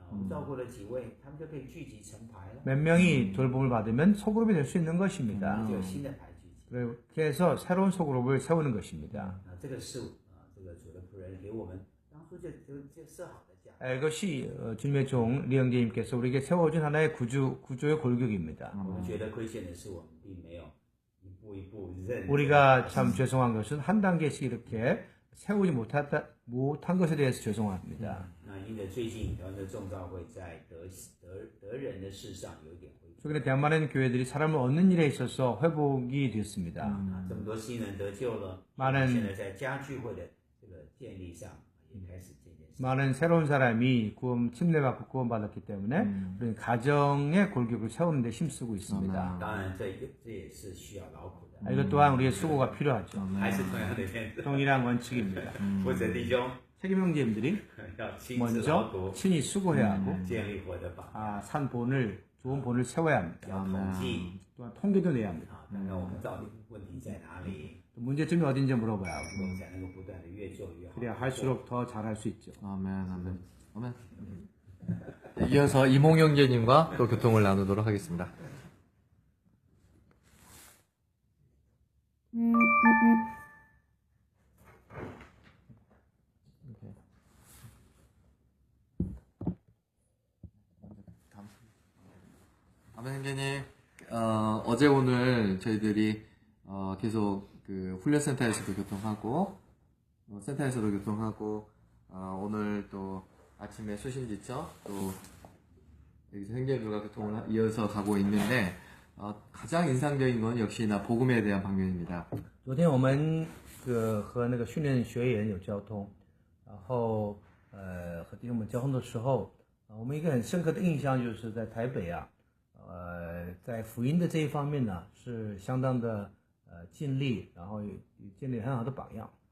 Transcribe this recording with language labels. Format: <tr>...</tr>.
<zh>我们照顾了几位，他们就可以聚集成排了，</zh> <ko>몇 명이 돌봄을 받으면 소그룹이 될 수 있는 것입니다.</ko> <zh>就有新的排聚集。</zh> <ko>그렇게 해서 새로운 소그룹을 세우는 것입니다.</ko> <zh>这个是这个主的仆人给我们当初就设好的价。</zh> <ko>이것이 주님의 종 리영재님께서 우리에게 세워준 하나의 구조의 골격입니다.</ko> <zh>我们觉得亏欠的是我们并没有一步一步认。</zh> <ko>우리가 참 죄송한 것은 한 단계씩 이렇게 세우지 못한 것에 대해서 죄송합니다.</ko> <zh>那因着最近台湾的众召会在得人的事上有一点恢复，</zh> <ko>최근에 대한 많은 교회들이 사람을 얻는 일에 있어서 회복이 됐습니다.</ko> <zh>这么多新人得救了，</zh> <ko>많은</ko> <zh>现在在家聚会的这个建立上也开始渐渐。</zh> <ko>많은 새로운 사람이 침례받고 구원받았기 때문에 우리는 가정의 골격을 세우는 데 힘쓰고 있습니다.</ko> <zh>当然这也是需要劳苦的，</zh> <ko>이것 또한 우리의 수고가 필요하죠.</ko> <zh>还是同样的原则，</zh> <ko>동일한 원칙입니다.</ko> <zh>或者弟兄</zh> <ko>책임 형제님들이</ko> <zh>要亲自劳</zh> <ko>먼저</ko> <zh>苦，</zh> <ko>친히 수고해야 하고</ko> <zh>建立活的榜，</zh> <ko>좋은 본을 세워야 합니다.</ko> <zh>要统计</zh> <ko>또한 통계도 내야 합니다.</ko> <zh>看看我们到底问题在哪里，</zh> <ko>또 문제점이 어딘지 물어봐야 하고</ko> <zh>我们才能够不断的越做越好。</zh> <ko>그래야 할수록 더 잘할 수 있죠. 아멘. 네, 이어서 이몽영재님과 또 교통을 나누도록 하겠습니다. 아멘 형제님, 어제 오늘 저희들이 계속 그 훈련센터에서도 교통하고 센터에서도 교통하고 오늘 또 아침에 수신지쳐 또 여기서 형제들과 교통을 이어서 가고 있는데 가장 인상적인 건 역시나 복음에 대한 방면입니다.</ko> <zh>昨天我们和那个训练学员有交通，然后和弟兄们交通的时候，我们一个很深刻的印象就是在台北啊，在福音的这一方面呢是相当的尽力，然后也建立很好的榜样。</zh>